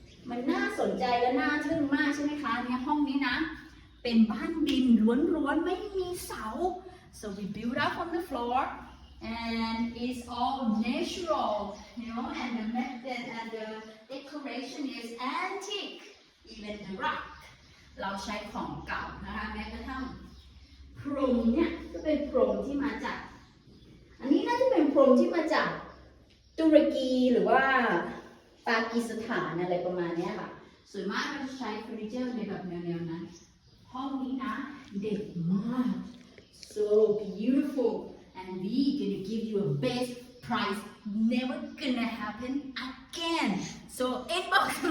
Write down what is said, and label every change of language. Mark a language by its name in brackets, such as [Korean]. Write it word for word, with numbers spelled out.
[Thai] มันน่าสนใจและน่าทึ่งมากใช่ไหมคะเนี่ยห้องนี้นะเป็นบ้านดินล้วนๆไม่มีเสา [English] So we build up on the floor, and it's all natural, you know. And the method and the decoration is antique, even the rug. [Thai] เราใช้ของเก่านะคะแม้กระทั่งพรมเนี่ยก็เป็นพรมที่มาจากอันนี้น่าจะเป็นพรมที่มาจากตุรกีหรือว่าปากีสถานอะไรประมาณนี้ค่ะส่วนมากเราจะใช้เฟอร์นิเจอร์ในแบบแนวๆนั้นห้องนี้นะเด็ดมาก [English] so beautiful and we gonna give you a best price never gonna happen again so inbox